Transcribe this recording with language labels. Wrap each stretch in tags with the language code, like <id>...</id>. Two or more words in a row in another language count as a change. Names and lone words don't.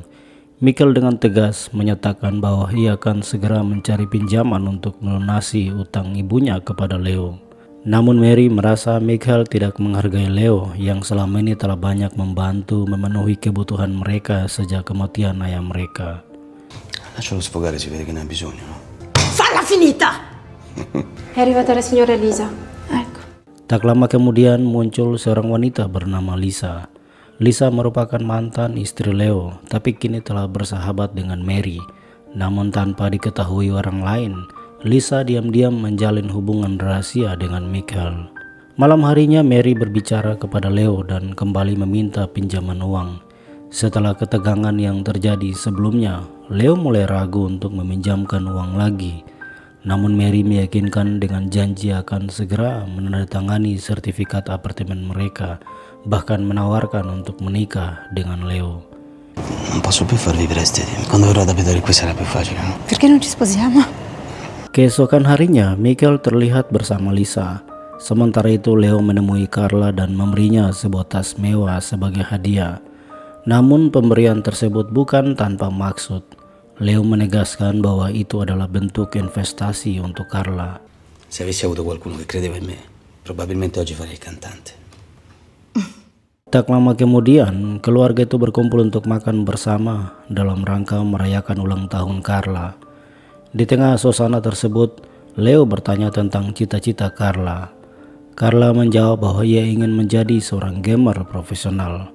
<id>Michael dengan tegas menyatakan bahwa ia akan segera mencari pinjaman untuk melunasi utang ibunya kepada Leo. Namun Mary merasa Michael tidak menghargai Leo yang selama ini telah banyak membantu memenuhi kebutuhan mereka sejak kematian ayah mereka.</id> <it>Lascialo sfogare, si vede che ne ha bisogno, no? Falla finita! È arrivata la signora Elisa. Ecco.</it> <id>Tak lama kemudian muncul seorang wanita bernama Lisa. Lisa merupakan mantan istri Leo, tapi kini telah bersahabat dengan Mary. Namun tanpa diketahui orang lain, Lisa diam-diam menjalin hubungan rahasia dengan Michael. Malam harinya Mary berbicara kepada Leo dan kembali meminta pinjaman uang. Setelah ketegangan yang terjadi sebelumnya, Leo mulai ragu untuk meminjamkan uang lagi. Namun Mary meyakinkan dengan janji akan segera menandatangani sertifikat apartemen mereka, bahkan menawarkan untuk menikah dengan Leo.</id> <it>Non posso più farvi prestiti. Quando verrò ad abitare qui sarà più facile, no? Perché non ci sposiamo?</it> <id>Keesokan harinya, Michael terlihat bersama Lisa. Sementara itu Leo menemui Carla dan memberinya sebuah tas mewah sebagai hadiah. Namun pemberian tersebut bukan tanpa maksud. Leo menegaskan bahwa itu adalah bentuk investasi untuk Carla.</id> <it>Se avessi avuto qualcuno che credeva in me, probabilmente oggi farei il cantante.</it> <id>Tak lama kemudian, keluarga itu berkumpul untuk makan bersama dalam rangka merayakan ulang tahun Carla. Di tengah suasana tersebut, Leo bertanya tentang cita-cita Carla. Carla menjawab bahwa ia ingin menjadi seorang gamer profesional.</id>